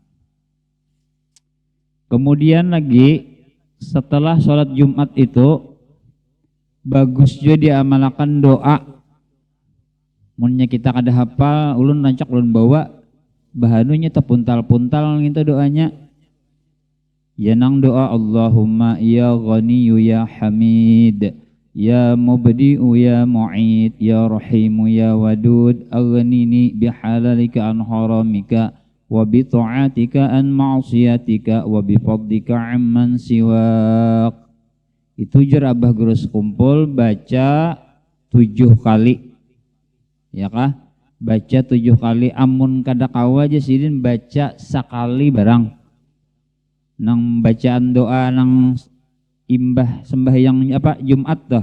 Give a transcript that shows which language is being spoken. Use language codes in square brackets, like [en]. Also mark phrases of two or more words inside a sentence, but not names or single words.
[bjn] Kemudian lagi setelah sholat Jumat itu bagus juga diamalkan doa. Munnya kita kada hafal, ulun rancak ulun bawa bahanunya terpuntal-puntal gitu doanya. Ya nang doa [ar] اللهم يا غني يا حميد يا مبدئ يا معيد يا رحيم يا ودود أغنني بحلالك عن حرامك وبطاعتك عن معصيتك وبفضلك عمن سواك. [bjn] Itu jar abah gurus kumpul baca 7 kali ya kah. Baca 7 kali, amun kada kawa aja sidin baca sekali barang. Nang bacaan doa nang imbah sembahyang apa Jumat dah.